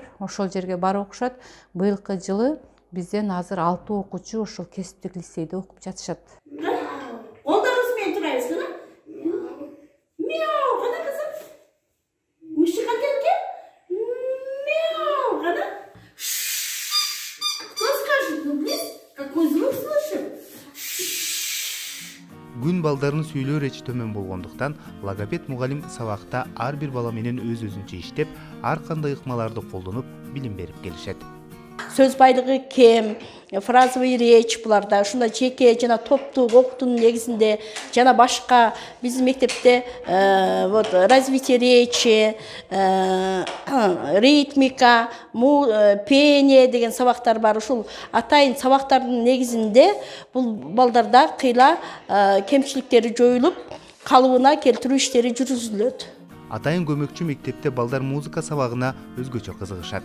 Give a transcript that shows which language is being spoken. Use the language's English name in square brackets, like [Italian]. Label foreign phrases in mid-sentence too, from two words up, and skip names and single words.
[Kyrgyz] Ошол жерге барып окушат. Быйылкы жылы бизден азыр 6 окуучу ошол кесиптик лицейде окуп жатышат. Колдорубуз менен турабыз, кана? Мяу, кана кызым? Мышыга келге? Мяу, кана? [Russian] Кто скажет, ну, близ, какой звук слышим? [Kyrgyz] Күн балдарын сүйлөө речи төмөн болгондуктан, логопед мугалим сабакта ар бир бала менен өз-өзүнчө иштеп, ар кандай ыкмаларды колдонуп, билим берип келишет. Сөз байлыгы кем, [Russian] фразовый речь [Kyrgyz] буларда, ушундай жеке жана топтуу окутуунун негизинде жана башка биздин мектепте [Russian] вот развитие речи, ритмика, пение [Kyrgyz] деген сабактар бар. Ушул атайын сабактардын негизинде бул балдарда кыйла кемчиликтери жоюлуп, калыбына келтирүү иштери жүргүзүлөт. Атайын көмөкчү мектепте балдар музыка сабагына өзгөчө кызыгышат.